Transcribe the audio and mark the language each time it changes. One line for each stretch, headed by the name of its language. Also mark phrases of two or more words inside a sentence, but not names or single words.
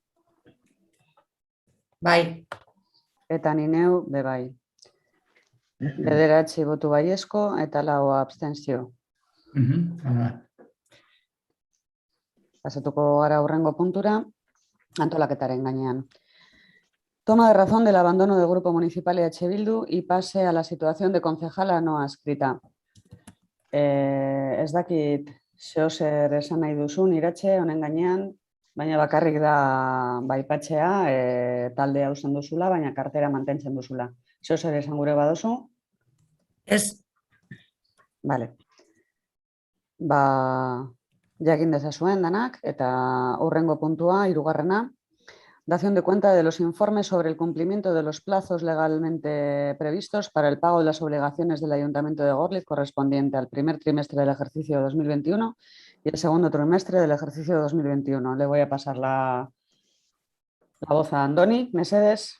Basque: Bai. Eta ni neu be bai. Bederatzi botu baiezko eta 4 abstentzio. Pasatuko gara hurrengo puntura, antolaketaren gainean.
Spanish: Toma de razón del abandono del Grupo Municipal EH Bildu y pase a la situación de concejala no adscrita.
Basque: Ez dakit zeozer esan nahi duzun, Iratxe, honen gainean, baina bakarrik da baipatzea, talde hausen duzula, baina kartera mantentzen duzula. Zeozer esan gure badozu? Ez. Vale. Jakin dezazuen danak, eta hurrengo puntua, 3.
Spanish: Dación de cuenta de los informes sobre el cumplimiento de los plazos legalmente previstos para el pago de las obligaciones del Ayuntamiento de Gorliz correspondiente al primer trimestre del ejercicio 2021 y el segundo trimestre del ejercicio 2021. Le voy a pasar la voz a Andoni, Mesedes.